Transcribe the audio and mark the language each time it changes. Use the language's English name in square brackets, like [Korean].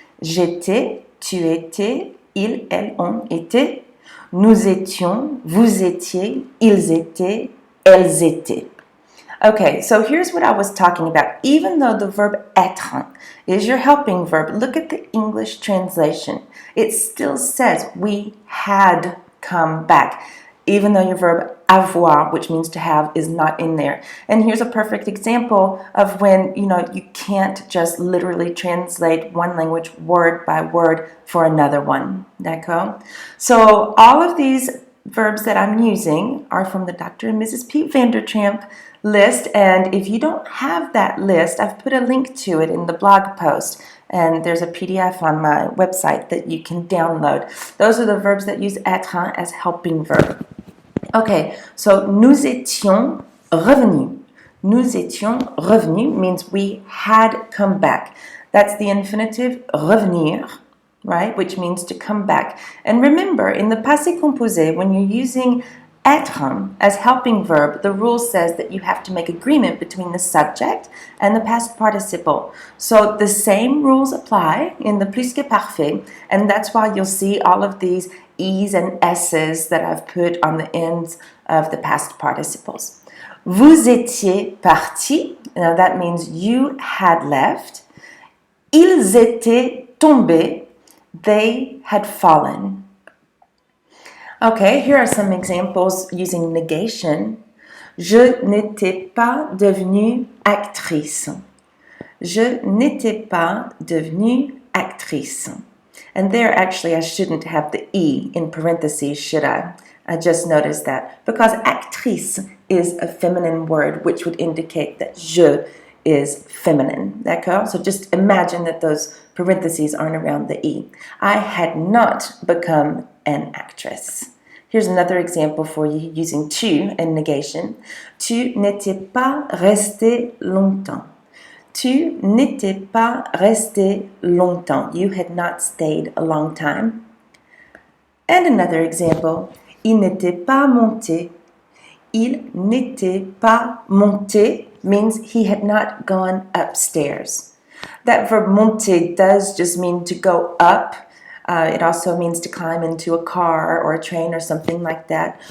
[French] J'étais, tu étais, il, elle, on était. Nous étions, vous étiez, ils étaient, elles étaient. [English] Okay, so here's what I was talking about. Even though the verb être is your helping verb, look at the English translation. It still says we had come back, even though your verb avoir, which means to have, is not in there. And here's a perfect example of when, you can't just literally translate one language word by word for another one. [French] D'accord? [English] So all of these verbs that I'm using are from the Dr. and Mrs. Pete Vandertramp list, and if you don't have that list, I've put a link to it in the blog post, and there's a PDF on my website that you can download. Those are the verbs that use être as helping verb. Okay, so [French] nous étions revenus. Nous étions revenus [English] means we had come back. That's the infinitive revenir, right, which means to come back. And remember, in the passé composé, when you're using être as helping verb, the rule says that you have to make agreement between the subject and the past participle. So the same rules apply in the plus-que-parfait, and that's why you'll see all of these E's and S's that I've put on the ends of the past participles. [French] Vous étiez partis, [English] now that means you had left. [French] Ils étaient tombés, [English] they had fallen. Okay, here are some examples using negation. [French] Je n'étais pas devenue actrice. Je n'étais pas devenue actrice. [English] And there, actually, I shouldn't have the E in parentheses, should I? I just noticed that. Because actrice is a feminine word, which would indicate that je is feminine. [French] D'accord? [English] So just imagine that those parentheses aren't around the E. I had not become an actress. Here's another example for you using tu in negation. [French] Tu n'étais pas resté longtemps. Tu n'étais pas resté longtemps. [English] You had not stayed a long time. And another example. [French] Il n'était pas monté. Il n'était pas monté [English] means he had not gone upstairs. That verb monter does just mean to go up. It also means to climb into a car or a train or something like that.